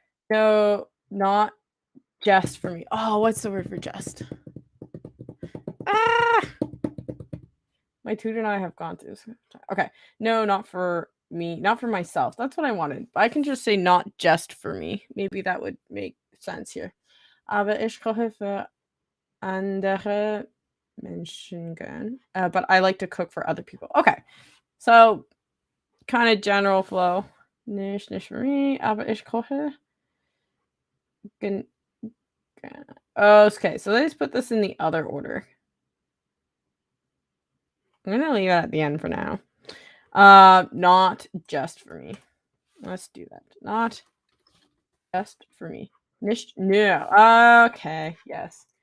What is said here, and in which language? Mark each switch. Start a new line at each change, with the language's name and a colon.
English: No, not just for me. Oh, what's the word for just? My tutor and I have gone through this. Okay. No, not for me. Not for myself. That's what I wanted. But I can just say not just for me. Maybe that would make sense here.
German: Aber ich koche für andere Menschen gern.
English: But I like to cook for other people. Okay. So, kind of general flow.
German: Nicht für mich, aber ich koche.
English: Okay, so let's put this in the other order. I'm going to leave it at the end for now. Not just for me. Let's do that. Not just for me. Nicht no. Okay, yes.